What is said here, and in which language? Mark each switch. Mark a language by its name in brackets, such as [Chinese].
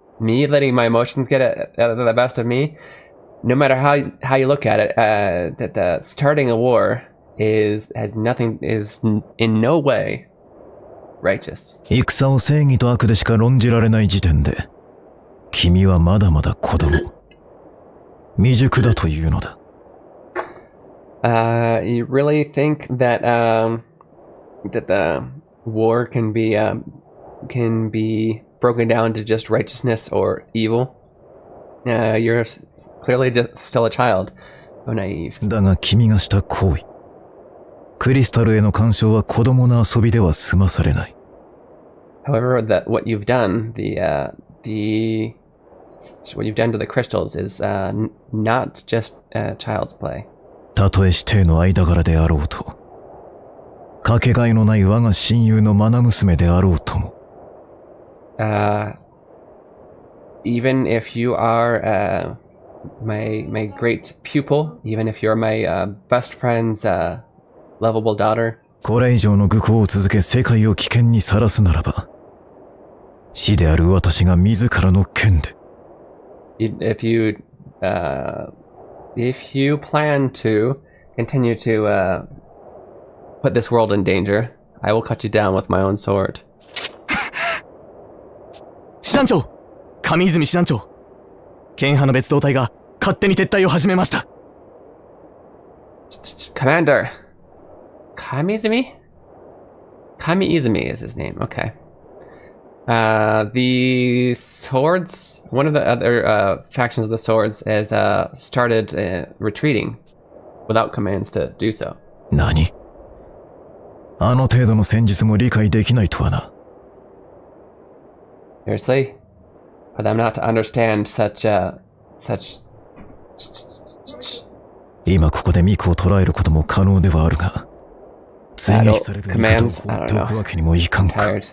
[English] Me letting my emotions get the best of me. No matter how you look at it, that starting a war is in no way righteous. [Japanese] 戦を正義と悪でしか論じられない時点で、君はまだまだ子供。未熟だというのだ。 [English] You really think that that the war can be broken down to just righteousness or evil? You're clearly just still a child. So naive. [Japanese] だが君がした行為。クリスタルへの干渉は子供の遊びでは済まされない。 [English] However, what you've done, what you've done to the crystals is not just child's play. [Japanese] たとえ師弟の間柄であろうと、かけがえのない我が親友の愛娘であろうとも。 [English] Even if you are my great pupil, even if you're my best friend's lovable daughter. [Japanese] これ以上の愚行を続け世界を危険にさらすならば、死である私が自らの剣で。 [English] If you plan to continue to put this world in danger, I will cut you down with my own sword. [Japanese] 師団長、上泉師団長、剣派の別動隊が勝手に撤退を始めました。 [English] Commander, Kamiizumi? Kamiizumi is his name. Okay. The swords, one of the other factions of the swords has started retreating without commands to do so. [Japanese] 何？あの程度の戦術も理解できないとはな。 [English] Seriously? For them not to understand such [Japanese] 今ここでミクを捕らえることも可能ではあるが、追撃される味方を放っておくわけにもいかんか。